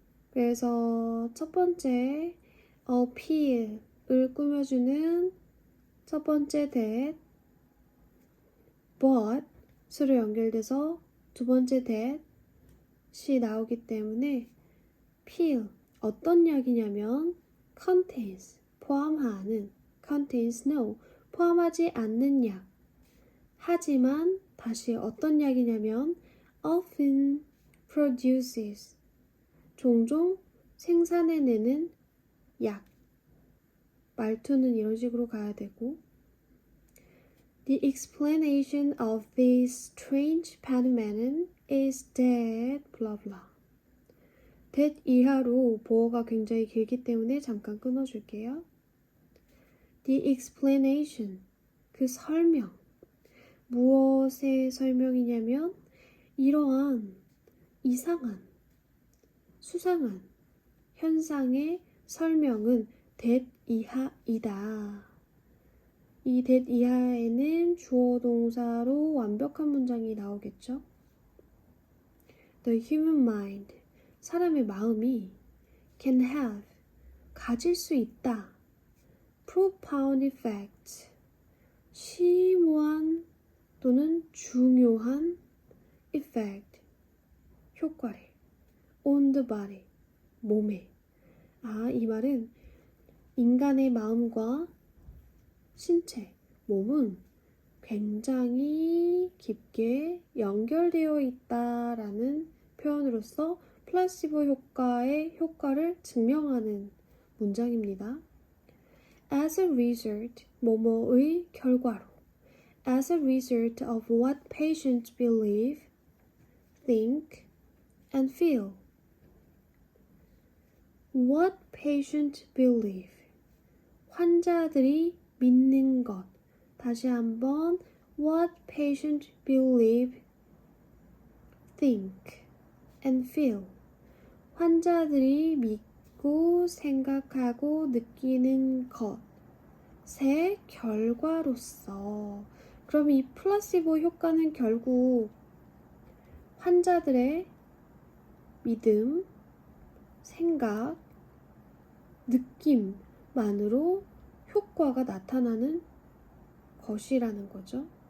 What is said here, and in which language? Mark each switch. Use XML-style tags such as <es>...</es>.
<ko>그래서 첫 번째 appeal을 꾸며주는 첫 번째 that, but 수로 연결돼서 두 번째 that이 나오기 때문에 pill, 어떤 약이냐면 contains, 포함하는,</ko> <en>contains no,</en> <ko>포함하지 않는 약. 하지만 다시 어떤 약이냐면</ko> <en>often produces,</en> <ko>종종 생산해내는 약. 말투는 이런 식으로 가야 되고</ko> <en>The explanation of this strange phenomenon is that blah blah.</en> <ko>that 이하로 보어가 굉장히 길기 때문에 잠깐 끊어줄게요.</ko> <en>The explanation,</en> <ko>그 설명. 무엇의 설명이냐면 이러한 이상한, 수상한 현상의 설명은 that 이하이다. 이 that 이하에는 주어 동사로 완벽한 문장이 나오겠죠.</ko> <en>The human mind,</en> <ko>사람의 마음이</ko> <en>can have,</en> <ko>가질 수 있다.</ko> <en>profound effects,</en> <ko>심오한 또는 중요한 effect, 효과를</ko> <en>on the body,</en> <ko>몸에. 이 말은 인간의 마음과 신체, 몸은 굉장히 깊게 연결되어 있다라는 표현으로서 플라시보 효과의 효과를 증명하는 문장입니다.</ko> <en>As a result, 뭐뭐의 결과로. As a result of what patients believe, think, and feel. What patients believe.</en> <ko>환자들이 믿는 것. 다시 한번</ko> <en>what patients believe, think, and feel.</en> <ko>환자들이 믿고 생각하고 느끼는 것의 결과로서. 그럼 이 플라시보 효과는 결국 환자들의 믿음, 생각, 느낌만으로 효과가 나타나는 것이라는 거죠.</ko>